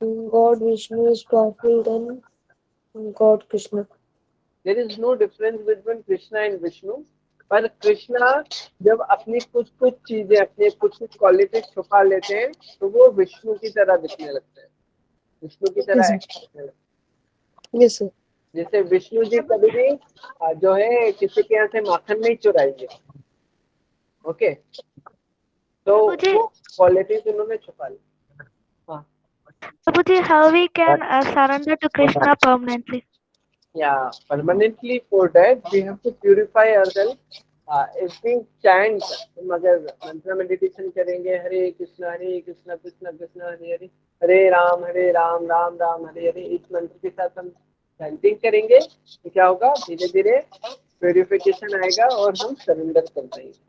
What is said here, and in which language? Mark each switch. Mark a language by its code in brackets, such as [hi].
[en] God Vishnu is powerful than God Krishna. There is no difference between Krishna and Vishnu. [hi] पर कृष्णा जब अपनी कुछ चीजें, अपने कुछ क्वालिटीज छुपा लेते हैं तो वो विष्णु की तरह दिखने लगते हैं, विष्णु की तरह दिखने लगते हैं. [en] Yes, sir. [hi] जैसे विष्णु जी कभी भी जो है किसी के यहाँ से माखन नहीं चुराएंगे. ओके, तो क्वालिटीज उन्होंने छुपा ली. [en] Prabhuji, how we can surrender to Krishna permanently? Yeah, permanently for that we have to purify ourselves. If we chant, [hi] अगर मंत्र मेडिटेशन करेंगे, हरे कृष्णा कृष्णा कृष्णा हरे हरे, हरे राम राम राम हरे हरे, इस मंत्र के साथ हम चैंटिंग करेंगे तो क्या होगा, धीरे धीरे प्यूरिफिकेशन आएगा और हम सरेंडर कर पाएंगे.